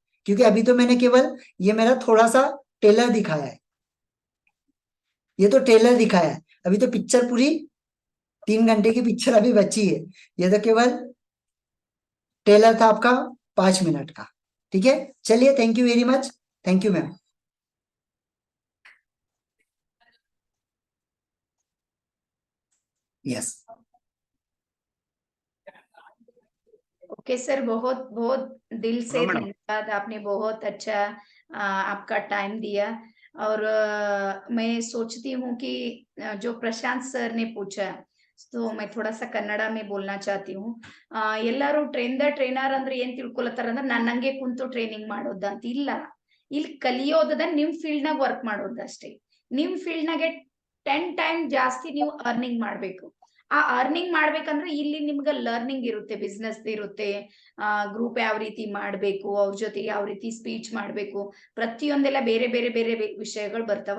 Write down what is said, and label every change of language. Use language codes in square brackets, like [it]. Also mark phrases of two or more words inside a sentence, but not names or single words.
[hi] क्योंकि अभी तो मैंने केवल ये मेरा थोड़ा सा टेलर दिखाया है, ये तो टेलर दिखाया है, अभी तो पिक्चर पूरी 3 घंटे की पिक्चर अभी बची है, ये तो केवल टेलर था आपका 5 मिनट का। ठीक है, चलिए, [en] Thank you very much, thank you ma'am. Yes, OK sir, [hi] बहुत बहुत दिल से हाँ, मैडम। धन्यवाद, आपने बहुत अच्छा आपका टाइम दिया। और मैं सोचती हूँ कि जो प्रशांत सर ने पूछा, तो मैं थोड़ा सा ಕನ್ನಡ में बोलना चाहती हूँ। [kn] ಎಲ್ಲರೂ [en] train the trainer [kn] ಅಂದ್ರೆ ಏನ್ ತಿಳ್ಕೊಳತ್ತಾರ ಅಂದ್ರೆ ನಾನು ನಂಗೆ ಕುಂತು ಟ್ರೈನಿಂಗ್ ಮಾಡೋದ ಅಂತ ಇಲ್ಲ, ಇಲ್ಲಿ ಕಲಿಯೋದದ ನಿಮ್ ಫೀಲ್ಡ್ ನಾಗ ವರ್ಕ್ ಮಾಡೋದಷ್ಟೇ। ನಿಮ್ ಫೀಲ್ಡ್ ನಾಗೆ 10 ಟೈಮ್ ಜಾಸ್ತಿ ನೀವು ಅರ್ನಿಂಗ್ ಮಾಡ್ಬೇಕು। ಆ ಅರ್ನಿಂಗ್ ಮಾಡ್ಬೇಕಂದ್ರೆ ಇಲ್ಲಿ ನಿಮ್ಗ ಲರ್ನಿಂಗ್ ಇರುತ್ತೆ, ಬಿಸ್ನೆಸ್ ಇರುತ್ತೆ, ಗ್ರೂಪ್ ಯಾವ ರೀತಿ ಮಾಡ್ಬೇಕು, ಅವ್ರ ಜೊತೆ ಯಾವ ರೀತಿ ಸ್ಪೀಚ್ ಮಾಡ್ಬೇಕು, ಪ್ರತಿಯೊಂದೆಲ್ಲ ಬೇರೆ ಬೇರೆ ಬೇರೆ ವಿಷಯಗಳು ಬರ್ತಾವ।